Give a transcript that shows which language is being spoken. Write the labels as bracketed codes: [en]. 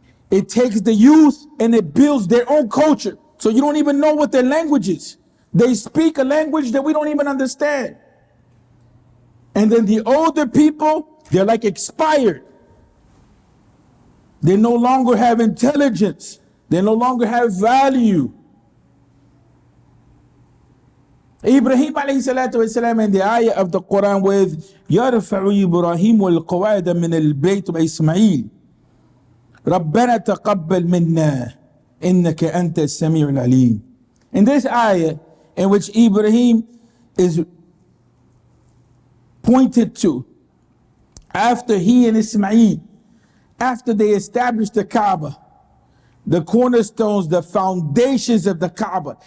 [en] It takes the youth and it builds their own culture. So you don't even know what their language is. They speak a language that we don't even understand. And then the older people, they're like expired. They no longer have intelligence. They no longer have value. Ibrahim alayhi salatu wasalam in the ayah of the Quran with [ar] يَرْفَعُ إِبْرَاهِيمُ الْقَوَاعِدَ مِنَ الْبَيْتِ وَإِسْمَعِيلُ رَبَّنَا تَقَبَّلْ مِنَّا إِنَّكَ أَنْتَ السَّمِيعُ الْعَلِيمُ. [en] In this ayah, in which Ibrahim is pointed to after he and Ismail, after they established the Kaaba, the cornerstones, the foundations of the Kaaba.